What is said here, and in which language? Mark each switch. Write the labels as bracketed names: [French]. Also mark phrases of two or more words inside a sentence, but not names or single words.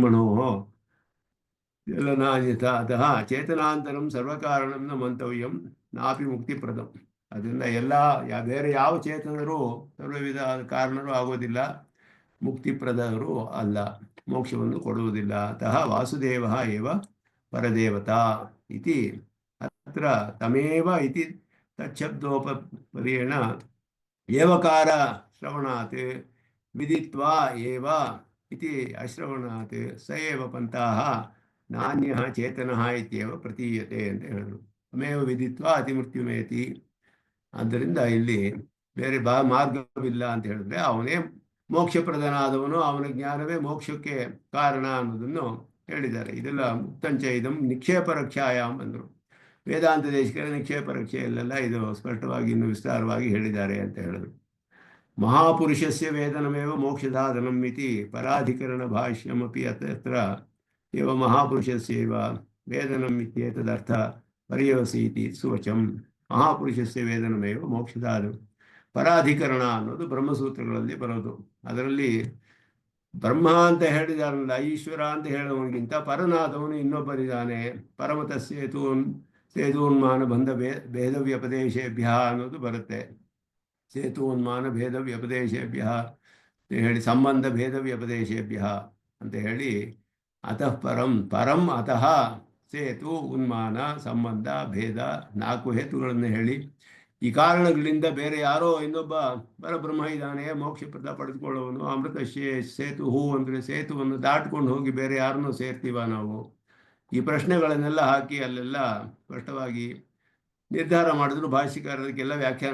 [Sanskrit] ಪರಬ್ರಹ್ಮಣೋ ಎಲ್ಲ ನಾನ್ಯಥಾ ಅತಃ ಚೇತನಾಂತರಂ ಸರ್ವಕಾರಣಂ ನ ಮಂತವ್ಯಂ ನಾಪಿ ಮುಕ್ತಿಪ್ರದಂ. [Kannada] ಅದರಿಂದ ಎಲ್ಲ ಬೇರೆ ಯಾವ ಚೇತನರು ಸರ್ವವಿಧ ಕಾರಣರು ಆಗೋದಿಲ್ಲ, ಮುಕ್ತಿಪ್ರದರು ಅಲ್ಲ, ಮೋಕ್ಷವನ್ನು ಕೊಡುವುದಿಲ್ಲ. [Sanskrit] ಅತಃ ವಾಸುದೇವ ಏವ ಪರದೇವತಾ ಇತಿ ಅತ್ರ ತಮೇವ ಇತಿ ತಚ್ಛಬ್ದೋಪರ್ಯೇಣ ಏವಕಾರ ಶ್ರವಣಾತ್ ವಿದಿತ್ವಾ ಏವ ಇತಿ ಅಶ್ರವಣಾತ್ ಸ ಏವ ಪಂಥಃ ನಾನ್ಯಃ ಚೇತನಃ ಇತ್ಯೇವ ಪ್ರತೀಯತೆ [Kannada] ಅಂತ ಹೇಳಿದ್ರು. [Sanskrit] ತಮೇವ ವಿದಿತ್ವಾ ಅತಿಮೃತ್ಯುಮೇತಿ. [Kannada] ಆದ್ದರಿಂದ ಇಲ್ಲಿ ಬೇರೆ ಮಾರ್ಗವಿಲ್ಲ ಅಂತ ಹೇಳಿದ್ರೆ ಅವನೇ ಮೋಕ್ಷಪ್ರದನಾದವನು, ಅವನ ಜ್ಞಾನವೇ ಮೋಕ್ಷಕ್ಕೆ ಕಾರಣ ಅನ್ನೋದನ್ನು ಹೇಳಿದ್ದಾರೆ. ಇದೆಲ್ಲ [Sanskrit] ಮುಕ್ತಂಚ ಇದಂ ನಿಕ್ಷೇಪ ರಕ್ಷಾಯಾಮ್ [Kannada] ಅಂದರು. ವೇದಾಂತ ದೇಶಿಕರ ನಿಕ್ಷೇಪ ರಕ್ಷೆಯಲ್ಲೆಲ್ಲ ಇದು ಸ್ಪಷ್ಟವಾಗಿ ಇನ್ನು ವಿಸ್ತಾರವಾಗಿ ಹೇಳಿದ್ದಾರೆ ಅಂತ ಹೇಳಿದ್ರು. [Sanskrit] ಮಹಾಪುರುಷಸ್ಯ ವೇದನಮೇವ ಮೋಕ್ಷಸಾಧನಂ ಇತಿ ಪರಾಧಿಕರಣ ಭಾಷ್ಯಮಪಿ ಅತ್ರ ಏವ ಮಹಾಪುರುಷಸ್ಯೈವ ವೇದನಂ ಇತ್ಯೇತದರ್ಥ ಪರ್ಯವಸೀತಿ ಸುವಚಂ. ಮಹಾಪುರುಷಸ್ಯ ವೇದನಮೇವ ಮೋಕ್ಷಸಾಧನ. [Kannada] ಪರಾಧಿಕರಣ ಅನ್ನೋದು ಬ್ರಹ್ಮಸೂತ್ರಗಳಲ್ಲಿ ಬರೋದು. ಅದರಲ್ಲಿ ಬ್ರಹ್ಮ ಅಂತ ಹೇಳಿದಾರಲ್ಲ, ಈಶ್ವರ ಅಂತ ಹೇಳುವವನಿಗಿಂತ ಪರನಾದವನು ಇನ್ನೊಬ್ಬರಿದ್ದಾನೆ. [Sanskrit] ಪರಮತ ಸೇತೂನ್ಮಾನ ಬಂಧ ಭೇದ ವ್ಯಪದೇಶೇಭ್ಯ [Kannada] ಅನ್ನೋದು ಬರುತ್ತೆ. [Sanskrit] ಸೇತೂನ್ಮಾನ ಭೇದ ವ್ಯಪದೇಶೇಭ್ಯ [Kannada] ಅಂತ ಹೇಳಿ, [Sanskrit] ಸಂಬಂಧ ಭೇದ ವ್ಯಪದೇಶೇಭ್ಯ [Kannada] ಅಂತ ಹೇಳಿ, [Sanskrit] ಅತಃ ಪರಂ ಪರಂ ಅತಃ ಸೇತು ಉನ್ಮಾನ ಸಂಬಂಧ ಭೇದ [Kannada] 4 ಹೇತುಗಳನ್ನು ಹೇಳಿ, ಈ ಕಾರಣಗಳಿಂದ ಬೇರೆ ಯಾರೋ ಇನ್ನೊಬ್ಬ ಪರಬ್ರಹ್ಮ ಇದ್ದಾನೆ, ಮೋಕ್ಷಪ್ರದ ಪಡೆದುಕೊಳ್ಳುವನು. ಅಮೃತ ಸೇತು ಹೂ ಅಂದರೆ ಸೇತುವನ್ನು ದಾಟ್ಕೊಂಡು ಹೋಗಿ ಬೇರೆ ಯಾರನ್ನೂ ಸೇರ್ತೀವ ನಾವು? ಈ ಪ್ರಶ್ನೆಗಳನ್ನೆಲ್ಲ ಹಾಕಿ ಅಲ್ಲೆಲ್ಲ ಸ್ಪಷ್ಟವಾಗಿ ನಿರ್ಧಾರ ಮಾಡಿದ್ರು ಭಾಷ್ಯಕಾರರಿಗೆಲ್ಲ ವ್ಯಾಖ್ಯಾನ.